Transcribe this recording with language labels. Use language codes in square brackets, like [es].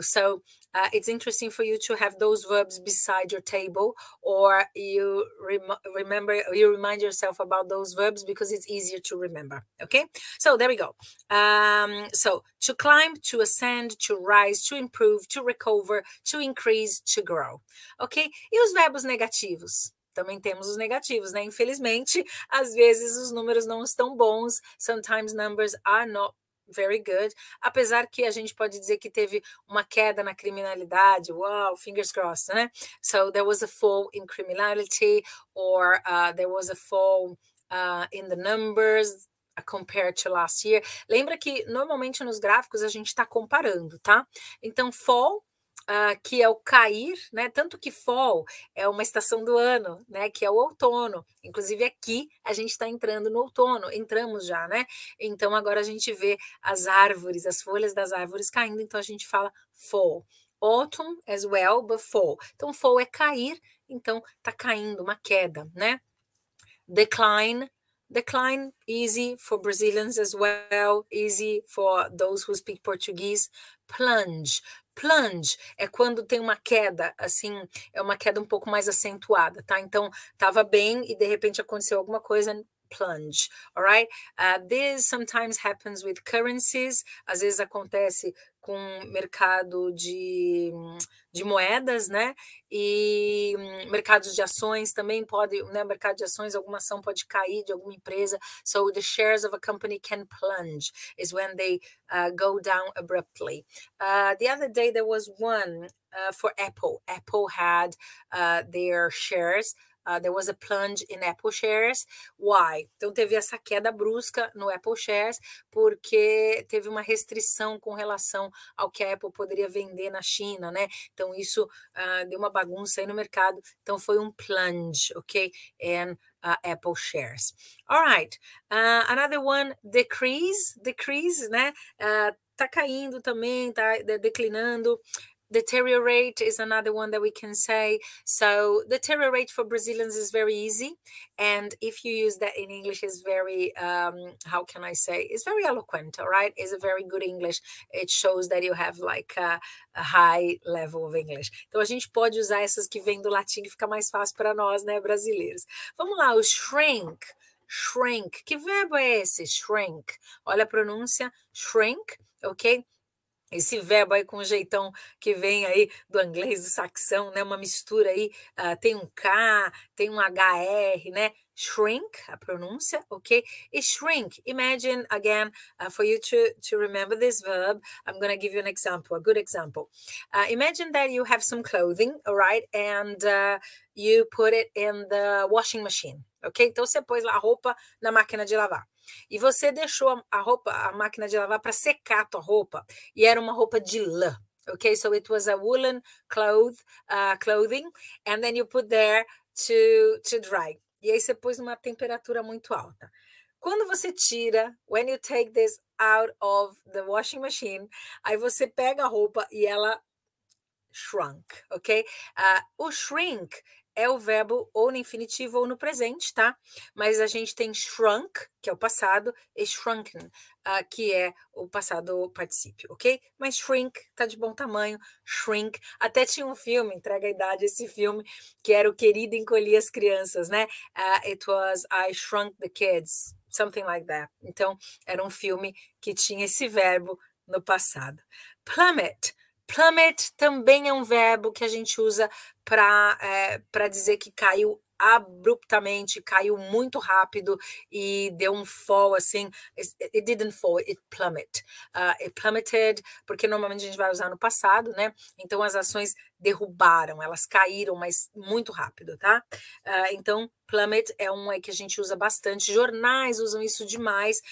[en] So it's interesting for you to have those verbs beside your table, or you remind yourself about those verbs because it's easier to remember. Okay, so there we go. So to climb, to ascend, to rise, to improve, to recover, to increase, to grow. [pt] Ok? E os verbos negativos? Também temos os negativos, né? Infelizmente, às vezes os números não estão bons. [en] Sometimes numbers are not very good. [pt] Apesar que a gente pode dizer que teve uma queda na criminalidade. [en] Wow, fingers crossed, né? So there was a fall in criminality, or there was a fall in the numbers compared to last year. [pt] Lembra que normalmente nos gráficos a gente está comparando, tá? Então, fall, que é o cair, né? Tanto que fall é uma estação do ano, né? Que é o outono. Inclusive aqui a gente está entrando no outono, entramos já, né? Então agora a gente vê as árvores, as folhas das árvores caindo, então a gente fala fall. [en] Autumn as well, but fall. [pt] Então fall é cair, então tá caindo, uma queda, né? [en] Decline, easy for Brazilians as well, easy for those who speak Portuguese. [pt] Plunge é quando tem uma queda, assim, é uma queda um pouco mais acentuada, tá? Então, tava bem e de repente aconteceu alguma coisa, plunge, alright? [en] This sometimes happens with currencies, [pt] às vezes acontece com mercado de moedas, né? E mercados de ações também pode, né? Mercado de ações, alguma ação pode cair de alguma empresa. [en] So the shares of a company can plunge, is when they go down abruptly. The other day there was one for Apple. Apple had their shares. There was a plunge in Apple shares. Why? [pt] Então teve essa queda brusca no Apple shares porque teve uma restrição com relação ao que a Apple poderia vender na China, né? Então isso deu uma bagunça aí no mercado. Então foi um plunge, ok? [en] And Apple shares. All right. Another one, decrease, né? [pt] Tá caindo também, tá declinando. [en] Deteriorate is another one that we can say. So deteriorate for Brazilians is very easy. And if you use that in English, is very, how can I say? It's very eloquent, all right? It's a very good English. It shows that you have like a high level of English. [pt] Então a gente pode usar essas que vêm do latim que fica mais fácil para nós, né, brasileiros. Vamos lá, o shrink. Shrink. Que verbo é esse? Shrink. Olha a pronúncia, shrink, ok? Esse verbo aí com o jeitão que vem aí do inglês, do saxão, né? Uma mistura aí, tem um K, tem um HR, né? Shrink, a pronúncia, ok? [en] E shrink, imagine, again, for you to remember this verb, I'm going to give you an example, a good example. Imagine that you have some clothing, all right? And you put it in the washing machine, ok? [pt] Então, você pôs lá a roupa na máquina de lavar. E você deixou a máquina de lavar para secar a tua roupa, e era uma roupa de lã, ok? [en] So it was a woolen clothing, and then you put there to dry. [pt] E aí você pôs numa temperatura muito alta. Quando você tira, [en] when you take this out of the washing machine, [pt] aí você pega a roupa e ela shrunk, ok? O shrink é o verbo ou no infinitivo ou no presente, tá? Mas a gente tem shrunk, que é o passado, e shrunken, que é o passado particípio, ok? Mas shrink tá de bom tamanho, shrink. Até tinha um filme, entrega a idade, esse filme, que era o Querido Encolher as Crianças, né? [en] It was I Shrunk the Kids, something like that. [pt] Então, era um filme que tinha esse verbo no passado. Plummet. Plummet também é um verbo que a gente usa para dizer que caiu abruptamente, caiu muito rápido e deu um fall assim. [en] It didn't fall, it plummet. It plummeted, [pt] porque normalmente a gente vai usar no passado, né? Então as ações derrubaram, elas caíram, mas muito rápido, tá? Então, plummet é um aí que a gente usa bastante. Jornais usam isso demais.